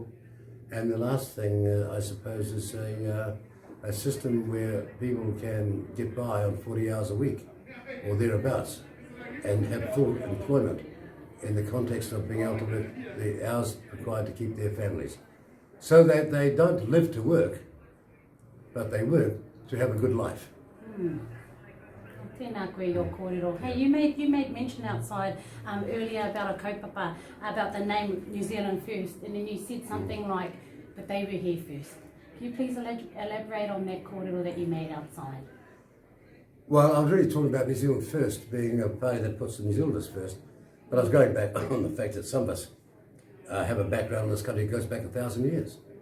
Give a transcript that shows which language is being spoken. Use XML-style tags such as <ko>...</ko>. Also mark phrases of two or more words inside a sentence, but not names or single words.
<en>And the last thing, I suppose, is a system where people can get by on 40 hours a week, or thereabouts, and have full employment in the context of being able to work the hours required to keep their families. So that they don't live to work, but they work to have a good life.</en> <mi>Tēnā koe o kōrero.</mi> <en>Hey, you made mention outside earlier about a kaupapa, about the name New Zealand First, and then you said something like, but they were here first. Can you please elaborate on that kōrero that you made outside? Well, I was really talking about New Zealand First being a party that puts the New Zealanders first, but I was going back on the fact that some of us have a background in this country that goes back 1,000 years.</en>